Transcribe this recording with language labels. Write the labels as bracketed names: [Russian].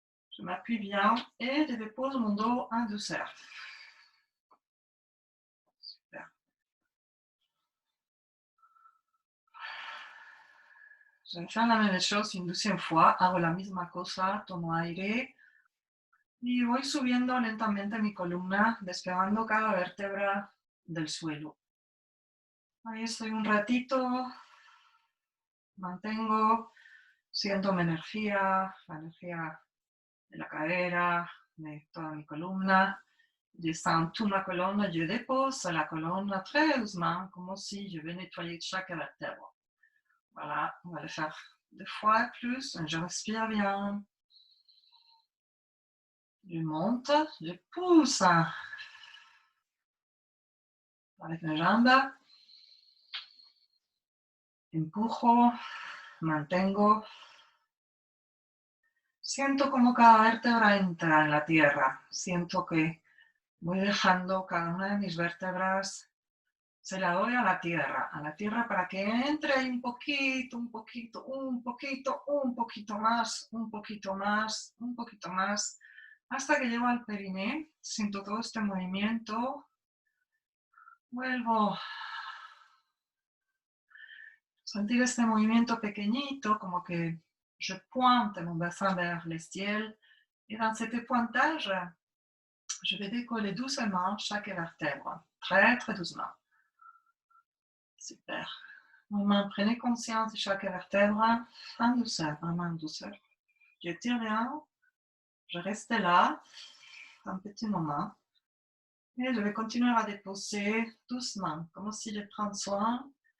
[French] Je m'appuie bien et je dépose mon dos en douceur. Super. Je vais faire la même chose une deuxième fois. [Spanish] Hago la misma cosa, tomo aire. Y voy subiendo lentamente mi columna, despegando cada vértebra del suelo. Ahí estoy un ratito, mantengo, siento mi energía, la energía de la cadera, de toda mi columna. [French] Descends toute ma colonne, je dépose la colonne très doucement, comme si je vais nettoyer chaque vertèbre. Voilà, on va le faire 2 fois plus. Je respire bien. Je monte, je pousse avec mes jambes. [Spanish] Empujo, mantengo. Siento como cada vértebra entra en la tierra. Siento que voy dejando cada una de mis vértebras, se la doy a la tierra para que entre un poquito, un poquito, un poquito, un poquito más, un poquito más, un poquito más, hasta que llego al periné. Siento todo este movimiento. Vuelvo a sentir este movimiento pequeñito, como que [French] je pointe mon bassin vers le ciel. Et dans cet pointage, je vais décoller doucement chaque vertèbre, très très doucement. Super. Vraiment, prenez conscience de chaque vertèbre en douceur, vraiment en douceur. Je tire bien, je reste là un petit moment et je vais continuer à déposer doucement, comme si je prends soin.